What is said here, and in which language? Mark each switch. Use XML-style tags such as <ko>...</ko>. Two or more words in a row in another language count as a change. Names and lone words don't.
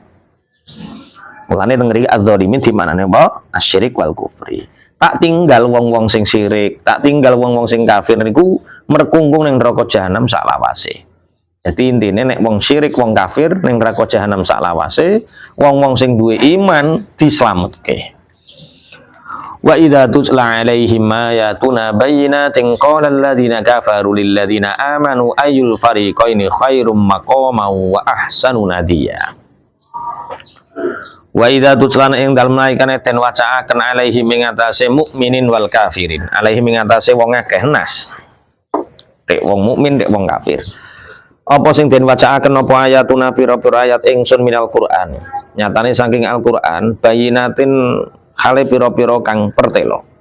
<jv>Mulane teng mriki adzalimin dimanane apa?</jv> <ar>الشرك والكفر.</ar> <jv>Tak tinggal wong-wong sing syirik, tak tinggal wong-wong sing kafir niku merkungkung ning neraka jahanam sak lawase. Jadi intine nek wong syirik, wong kafir ning neraka jahanam sak lawase, wong-wong sing duwe iman dislametke.</jv> <ar>وإذا تتلى عليهم آياتنا بينات قال الذين كفروا للذين آمنوا أي الفريقين خير مقاما وأحسن نديا. وإذا تتلى</ar> <jv>ing dalem naikane den wacaaken 'alaihim ing atase</jv> <ar>المؤمنين والكافرين.</ar> <jv>'Alaihim ing atase wong akeh nas. Dek wong mukmin, dek wong kafir. Apa sing den wacaaken apa ayatuna pira-pira ayat ingsun</jv> <ar>من القرآن.</ar> <jv>Nyatane saking Al-Qur'an bayyinatin hale piro-piro kang pertelo.</jv>